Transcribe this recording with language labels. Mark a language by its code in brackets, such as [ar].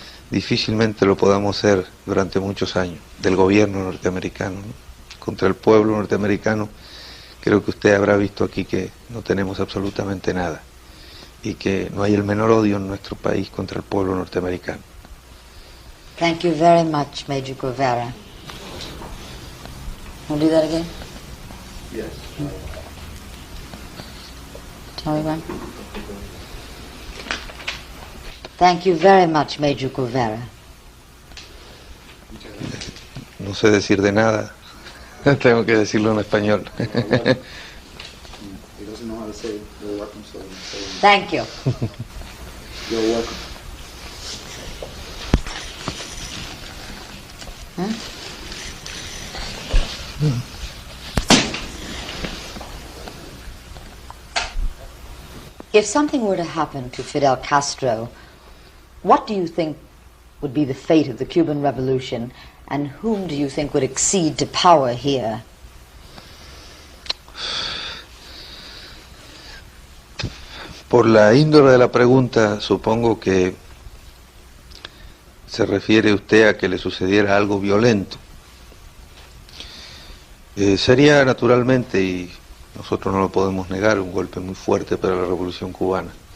[es] Difícilmente lo podamos hacer durante muchos años, del gobierno norteamericano, ¿no? Contra el pueblo norteamericano, creo que usted habrá visto aquí que no tenemos absolutamente nada, y que no hay el menor odio en nuestro país contra el pueblo norteamericano. [en] Thank you very much, Major Guevara. Want to do that again? Yes. Tell me when. Thank you very much, Major Guevara. [es] No sé decir de nada, tengo que decirlo en español. [en] He doesn't know how to say you're welcome, so Thank you. you're welcome. If something were to happen to Fidel Castro, what do you think would be the fate of the Cuban Revolution, and whom do you think would accede to power here? [es] Por la índole de la pregunta, supongo que se refiere usted a que le sucediera algo violento. Sería naturalmente, y nosotros no lo podemos negar, un golpe muy fuerte para la Revolución Cubana.